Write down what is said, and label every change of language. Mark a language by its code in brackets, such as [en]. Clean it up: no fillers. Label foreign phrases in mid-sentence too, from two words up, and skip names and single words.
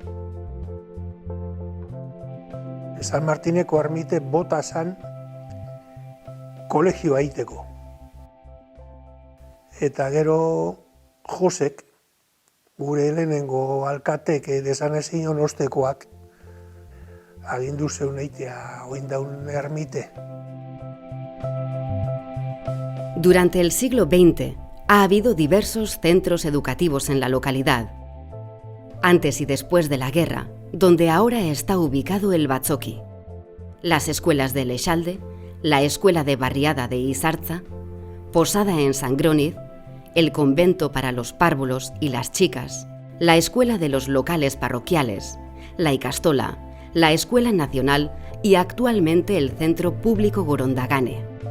[eu] San Martineko ermite bota zan kolegioa egiteko. Eta gero Josek, gure lehenengo alkatek desan ezin ostekoak, agindu zeun eitea oindaun ermite. [es] Durante el siglo XX ha habido diversos centros educativos en la localidad. Antes y después de la guerra, donde ahora está ubicado el Batzoki, las escuelas de Lexalde, la escuela de barriada de Izartza, Posada en Sangroniz, el convento para los párvulos y las chicas, la escuela de los locales parroquiales, la Ikastola, la Escuela Nacional y actualmente el Centro Público Gorondagane.